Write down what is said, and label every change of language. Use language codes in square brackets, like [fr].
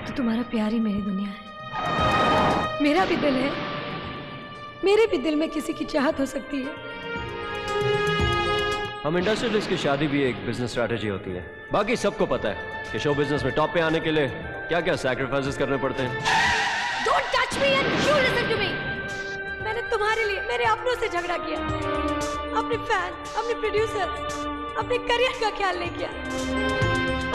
[hi] अब तो तुम्हारा प्यार ही मेरी दुनिया है। मेरा भी दिल है, मेरे भी दिल में किसी की चाहत हो सकती है। हम इंडस्ट्रियलिस्ट की शादी भी एक बिजनेस स्ट्रैटेजी होती है। बाकी सबको पता है कि शो बिजनेस में टॉप पे आने के लिए क्या क्या सैक्रिफाइसेस करने पड़ते हैं। [en] Don't touch me and you listen to me. [hi] मैंने तुम्हारे लिए मेरे अपनों से झगड़ा किया, अपने फैन, अपने प्रोड्यूसर, अपने करियर का ख्याल नहीं किया।